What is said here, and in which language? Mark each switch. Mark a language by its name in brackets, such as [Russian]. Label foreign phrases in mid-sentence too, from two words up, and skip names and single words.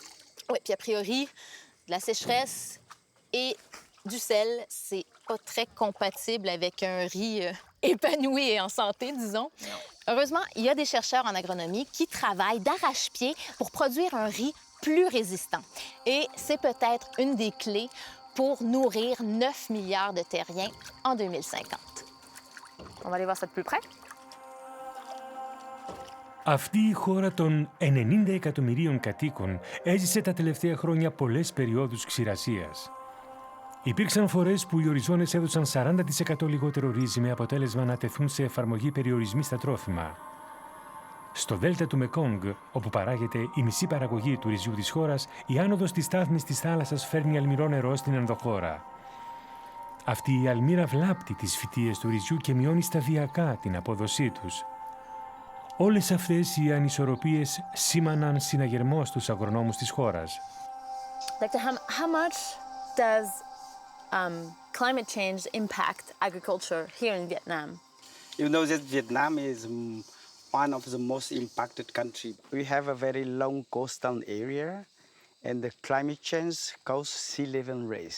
[French] Oui, puis a priori, de la sécheresse et du sel, c'est pas très compatible avec un riz épanoui et en santé, disons. Non. Heureusement, il y a des chercheurs en agronomie qui travaillent d'arrache-pied pour produire un riz plus résistant. Et c'est peut-être une des clés pour nourrir 9 milliards de terriens en 2050. On va aller voir ça de plus près. [Greek] Αυτή η χώρα των 90 εκατομμυρίων κατοίκων έζησε τα τελευταία χρόνια πολλές περιόδους ξηρασίας. Υπήρξαν φορές που οι οριζόνες έδωσαν 40% λιγότερο ρύζι με αποτέλεσμα να τεθούν σε εφαρμογή περιορισμοί στα τρόφιμα. Στο δέλτα του Μεκόγκ, όπου παράγεται η μισή παραγωγή του ρυζιού της χώρας, η άνοδος της στάθμης της θάλασσας φέρνει αλμυρό νερό στην ενδοχώρα. Αυτή η αλμύρα βλάπτει τις φυτείες του ρυζιού και μειώνει σταδιακά την απόδοσή τους. Όλες αυτές οι ανισορροπίες σήμαναν συναγερμό στους αγρονόμους της χώρας. [English] How much does climate change impact agriculture here in Vietnam? You know that Vietnam is one of the most impacted countries. We have a very long coastal area, and the climate change causes sea level rise.